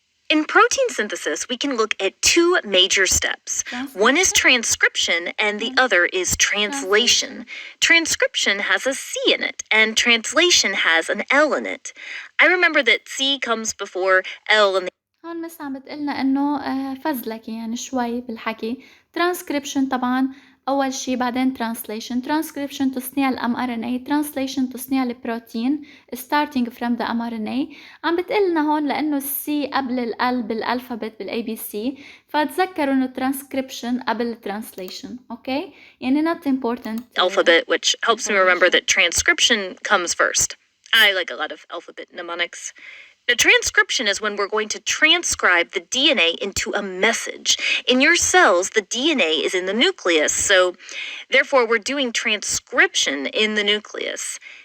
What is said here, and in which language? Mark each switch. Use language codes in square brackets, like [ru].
[en] In protein synthesis, we can look at two major steps. One is transcription, and the other is translation. Transcription has a C in it, and translation has an L in it. I remember that C comes before L in the [ar] هون مس عم بتقلنا إنه فزلكي يعني شوي بالحكي. transcription طبعاً أول شي بعدين transcription تصنيع mRNA translation تصنيع البروتين [en] starting from the mRNA. [ar] عم بتقلنا هون لأنه السي قبل ال بالألفابت بالABC فتذكروا إنه transcription قبل translation. [en] Okay يعني not important alphabet, which helps me remember that transcription comes first. I like a lot of alphabet mnemonics. Now, transcription is when we're going to transcribe the DNA into a message. In your cells, the DNA is in the nucleus, so therefore we're doing transcription in the nucleus.